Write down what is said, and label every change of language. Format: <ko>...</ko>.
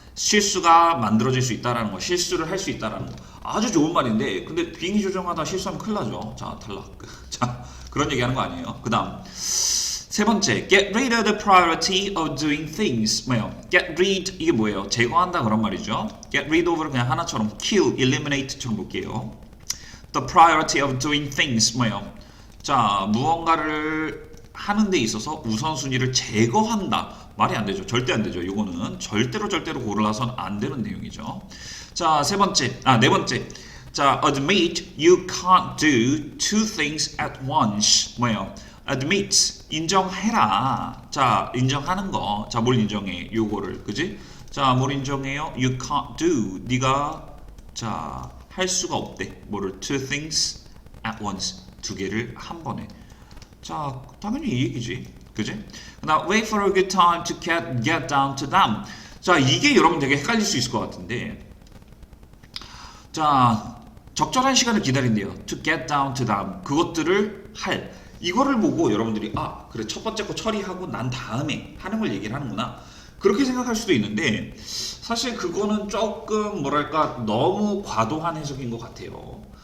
<ko>실수가 만들어질 수 있다라는 거, 실수를 할 수 있다라는 거. 아주 좋은 말인데, 근데 비행기 조종하다 실수하면 큰일 나죠. 자, 탈락. 자, 그런 얘기 하는 거 아니에요. 그 다음, 세 번째,</ko> <en>get rid of the priority of doing things.</en> <ko>get rid, 이게 뭐예요? 제거한다 그런 말이죠.</ko> <en>get rid of</en> <ko>를 그냥 하나처럼 kill, eliminate처럼 볼게요.</ko> <en>the priority of doing things.</en> <ko>자, 무언가를 하는 데 있어서 우선순위를 제거한다. 말이 안 되죠. 절대 안 되죠. 이거는 절대로 골라서는 안 되는 내용이죠. 자, 네 번째.</ko> <en>자, admit you can't do two things at once.</en> <ko>admit, 인정해라. 자, 인정하는 거. 자, 뭘 인정해? 요거를, 그지? 자, 뭘 인정해요?</ko> <en>You can't do.</en> <ko>네가 자, 할 수가 없대. 뭐를?</ko> <en>Two things at once.</en> <ko>두 개를 한 번에. 자, 당연히 이 얘기지. 그지?</ko> <en>Now, wait for a good time to get down to them.</en> <ko>자, 이게 여러분 되게 헷갈릴 수 있을 것 같은데. 자, 적절한 시간을 기다린대요.</ko> <en>To get down to them.</en> <ko>그것들을 할. 이거를 보고 여러분들이 아, 그래, 첫 번째 거 처리하고 난 다음에 하는 걸 얘기를 하는구나. 그렇게 생각할 수도 있는데 사실 그거는 조금 뭐랄까 너무 과도한 해석인 것 같아요.</ko>